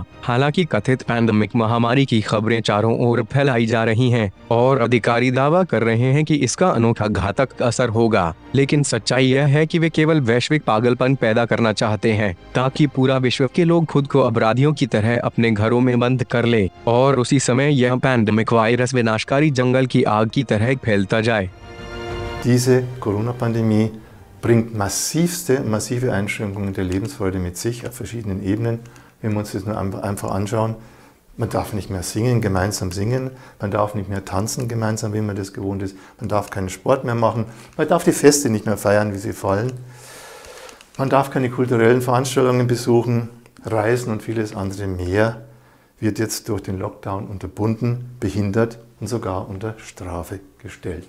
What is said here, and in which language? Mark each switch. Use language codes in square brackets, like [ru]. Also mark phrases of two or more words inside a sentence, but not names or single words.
[hi] हालांकि कथित पैंडेमिक महामारी की खबरें चारों ओर फैलाई जा रही हैं और अधिकारी दावा कर रहे हैं कि इसका अनोखा घातक असर होगा, लेकिन सच्चाई यह है कि वे केवल वैश्विक पागलपन पैदा करना चाहते हैं ताकि पूरा विश्व के लोग खुद को अपराधियों की तरह अपने घरों में बंद कर ले और उसी समय यह पैंडेमिक वायरस विनाशकारी जंगल की आग की तरह फैलता जाए। [de] Diese Corona-Pandemie bringt massive Einschränkungen der Lebensfreude mit sich auf verschiedenen Ebenen. Wenn wir uns das nur einfach anschauen, man darf nicht mehr gemeinsam singen, man darf nicht mehr tanzen gemeinsam, wie man das gewohnt ist, man darf keinen Sport mehr machen, man darf die Feste nicht mehr feiern, wie sie fallen, man darf keine kulturellen Veranstaltungen besuchen, reisen und vieles andere mehr wird jetzt durch den Lockdown unterbunden, behindert und sogar unter Strafe gestellt.